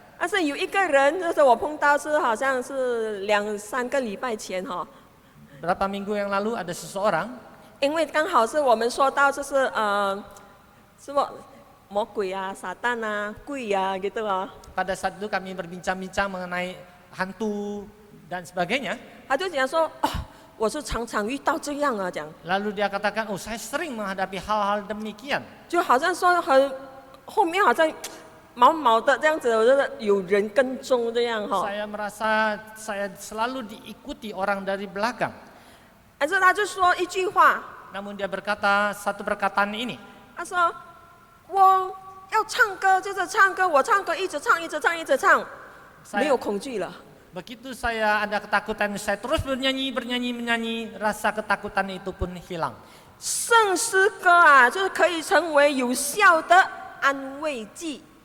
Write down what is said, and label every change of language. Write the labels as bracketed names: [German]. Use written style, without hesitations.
[Chinese] 但是有一个人，就是我碰到是好像是2-3个礼拜前哈， [Indonesian] Berapa minggu yang lalu ada seseorang, [Chinese] 因为刚好是我们说到就是什么魔鬼啊、撒旦啊、鬼啊gitu啊， [Indonesian] pada saat itu kami berbincang-bincang mengenai hantu dan sebagainya. [Chinese] 他就讲说哦，我是常常遇到这样啊，讲 [Indonesian] Lalu dia katakan, oh saya sering menghadapi hal-hal demikian. [Chinese] 就好像说后面好像毛毛的这样子，我觉得有人跟踪这样哈。 [Indonesian] Saya merasa saya selalu diikuti orang dari belakang. [Chinese] 但是他就说一句话， [Indonesian] Namun dia berkata satu perkataan ini. [Chinese] 他说我要唱歌就是唱歌，我唱歌一直唱一直唱一直唱，没有恐惧了。 [Indonesian] Begitu saya ada ketakutan, saya terus menyanyi, rasa ketakutan itu pun hilang. [Chinese] 圣诗歌啊，就是可以成为有效的安慰剂。